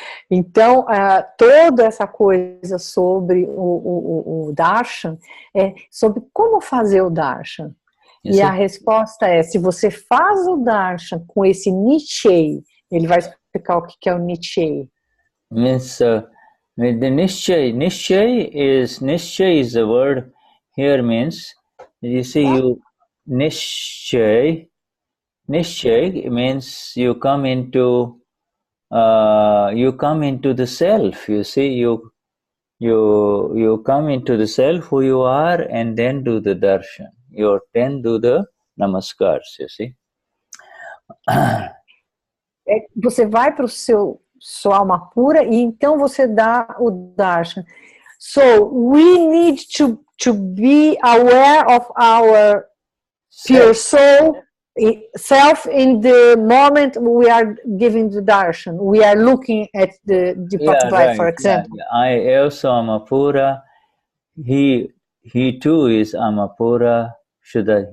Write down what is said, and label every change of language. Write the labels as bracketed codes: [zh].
[pt] Então, toda essa coisa sobre o darshan é sobre como fazer o darshan. E a resposta é, se você faz o darshan com esse nischay, ele vai explicar o que é o nischay. [en] Means with the nischay is the word here, means, you see, you nischay means you come into the self, you see, you come into the self, who you are, and then do the darshan. You then do the namaskars, you see. [pt] Você vai para sua alma pura e então você dá o darshan. [en] So we need to be aware of our pure soul self in the moment we are giving the darshan. We are looking at the Deepakbhai, for example. Yeah. I also am Amapura. He too is Amapura. Shuddha.